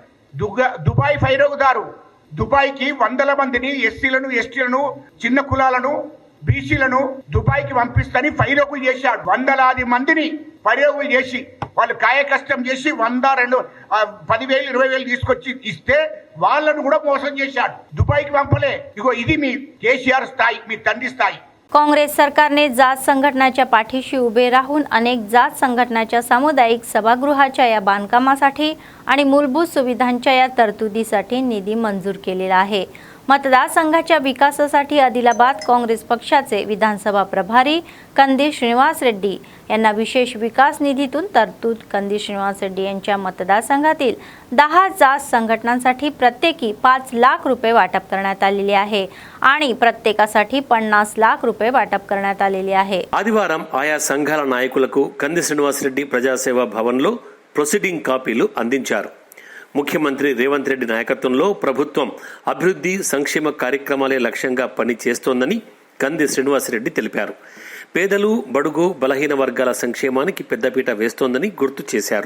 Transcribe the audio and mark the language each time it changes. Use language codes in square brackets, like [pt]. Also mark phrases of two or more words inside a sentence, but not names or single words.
[te] దుబాయ్ ఫైరోగుదారు దుబాయ్కి వందల మందిని ఎస్సీలను, ఎస్టీలను, చిన్న కులాలను, బీసీలను దుబాయ్కి పంపిస్తని ఫైరోగులు చేశాడు. వందలాది మందిని ఫైరోగులు చేసి వాళ్ళు కాయ కష్టం చేసి 100, 200, 10,000, 20,000 తీసుకొచ్చి ఇస్తే వాళ్ళను కూడా మోసం చేశాడు. దుబాయ్కి పంపలే. ఇగో ఇది మీ కేసీఆర్ స్థాయి, మీ తండ్రి స్థాయి. [mr] काँग्रेस सरकारने जात संघटनाच्या पाठीशी उभे राहून अनेक जात संघटनाच्या सामुदायिक सभागृहाच्या या बांधकामासाठी आणि मूलभूत सुविधांच्या या तरतुदीसाठी निधी मंजूर केलेला आहे. मतदारसंघाच्या विकासासाठी आदिलाबाद काँग्रेस पक्षाचे विधानसभा प्रभारी कंदी श्रीनिवास रेड्डी यांना विशेष विकास निधीतून तरतूद. कंदी श्रीनिवास रेड्डी यांच्या मतदारसंघातील 10 जात संघटनांसाठी प्रत्येकी 5 लाख रुपये वाटप करण्यात आलेले आहे आणि प्रत्येकासाठी 50 लाख रुपये वाटप करण्यात आलेले आहे. [te] ఆదివారం ఆయా సంఘాల నాయకులకు కంది శ్రీనివాస్ రెడ్డి ప్రజాసేవా భవన్లో ప్రొసీడింగ్ కాపీలు అందించారు. ముఖ్యమంత్రి రేవంత్ రెడ్డి నాయకత్వంలో ప్రభుత్వం అభివృద్ధి సంక్షేమ కార్యక్రమాలే లక్ష్యంగా పనిచేస్తోందని కంది శ్రీనివాసరెడ్డి తెలిపారు. పేదలు, బడుగు, బలహీన వర్గాల సంక్షేమానికి పెద్దపీట వేస్తోందని గుర్తు చేశారు.